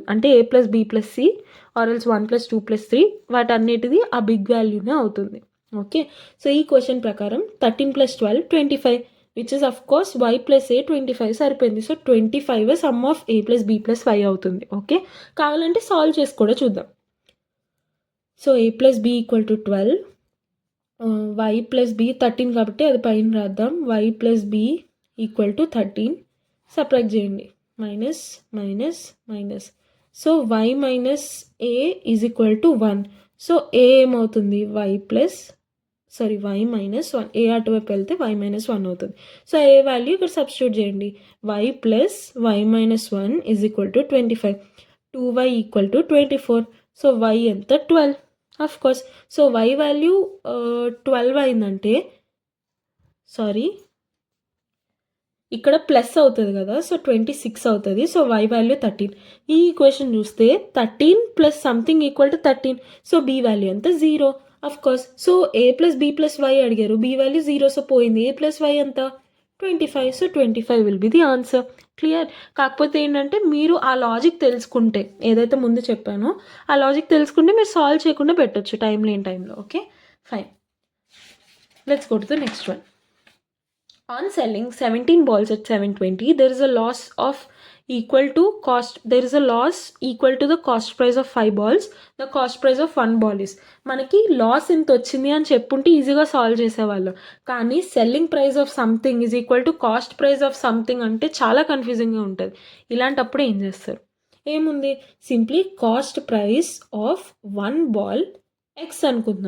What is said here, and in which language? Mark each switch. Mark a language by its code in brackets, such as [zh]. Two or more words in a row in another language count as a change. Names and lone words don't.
[te] అంటే a + b + c [en] or else [te] 1 + 2 + 3 వాటన్నిటిది ఆ [en] big valueనే [te] అవుతుంది. [en] okay, so [te] ఈ క్వశ్చన్ ప్రకారం 13 + 12 25, [en] which is of course y + a 25 సరిపోయింది. [te] సో 25 [en] sum of [te] a + b + y అవుతుంది. ఓకే, కావాలంటే సాల్వ్ చేసి కూడా చూద్దాం. సో a + b = 12, y + b 13 కాబట్టి అది పైన రాద్దాం. y + b = 13, సబ్ట్రాక్ట్ చేయండి, [en] minus minus minus. [te] సో y - a = 1. సో a ఏమవుతుంది, y - 1. ఏ అటువైపు వెళ్తే y - 1 అవుతుంది. సో ఏ వాల్యూ ఇక్కడ సబ్స్టిట్యూట్ చేయండి. y + y - 1 = 25, 2y = 24. సో y ఎంత, 12. [en] of course. [te] సో y వాల్యూ 12 అయిందంటే, ఇక్కడ ప్లస్ అవుతుంది కదా, సో 26 అవుతుంది. సో y వాల్యూ 13. ఈ ఈక్వేషన్ చూస్తే 13 + సంథింగ్ = 13. సో b వాల్యూ ఎంత, 0. [en] of course. [te] సో a + b + y అడిగారు, b వాల్యూ 0, సో పోయింది. a + y ఎంత, 25. సో 25 [en] will be the answer. Clear. [te] కాకపోతే ఏంటంటే మీరు ఆ లాజిక్ తెలుసుకుంటే, ఏదైతే ముందు చెప్పానో ఆ లాజిక్ తెలుసుకుంటే మీరు సాల్వ్ చేయకుండా పెట్టచ్చు టైం లేని టైంలో. [en] Okay, fine. Let's go to the next one. On selling 17 balls at 720, there is a loss of equal to cost, there is a loss equal to the cost price of 5 balls, the cost price of 1 ball ఇస్. [te] మనకి లాస్ ఎంత వచ్చింది అని చెప్పుంటే ఈజీగా సాల్వ్ చేసేవాళ్ళం. కానీ [en] selling price of something is equal to cost price of something [te] అంటే చాలా కన్ఫ్యూజింగ్గా ఉంటుంది. ఇలాంటప్పుడు ఏం చేస్తారు? ఏముంది, [en] simply cost price of 1 ball x [te] అనుకుందాం.